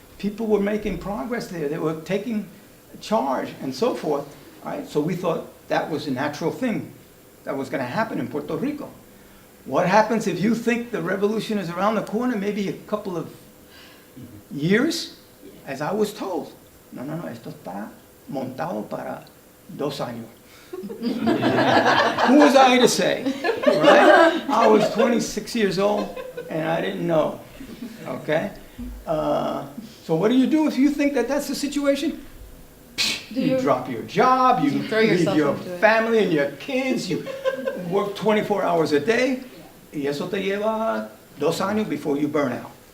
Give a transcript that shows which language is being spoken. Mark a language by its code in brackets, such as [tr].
[en] People were making progress there. They were taking charge and so forth, right? So we thought that was a natural thing that was going to happen in Puerto Rico. What happens if you think the revolution is around the corner, maybe a couple of years, as I was told? [es] No, esto está montado para 2 años. [en] Who was I to say, right? I was 26 years old and I didn't know, okay? So what do you do if you think that that's the situation? You drop your job, you leave your family and your kids, you work 24 hours a day, [es] y eso te lleva 2 años [en] before you burn out.